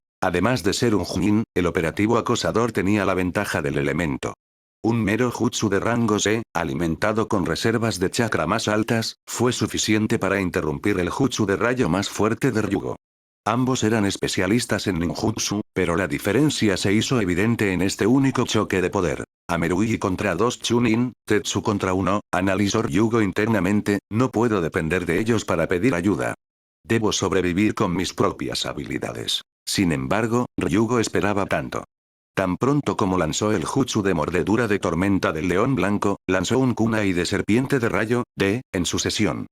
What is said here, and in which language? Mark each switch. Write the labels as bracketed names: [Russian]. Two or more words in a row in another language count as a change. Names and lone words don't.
[Spanish] Además de ser un Junin, el operativo acosador tenía la ventaja del elemento. Un mero jutsu de rango C, alimentado con reservas de chakra más altas, fue suficiente para interrumpir el jutsu de rayo más fuerte de Ryugo. Ambos eran especialistas en ninjutsu, pero la diferencia se hizo evidente en este único choque de poder. Amerui contra 2 Chunin, Tetsu contra 1, analizó Ryugo internamente, no puedo depender de ellos para pedir ayuda. Debo sobrevivir con mis propias habilidades. Sin embargo, Ryugo esperaba tanto. Tan pronto como lanzó el jutsu de mordedura de tormenta del león blanco, lanzó un kunai de serpiente de rayo, D, en sucesión.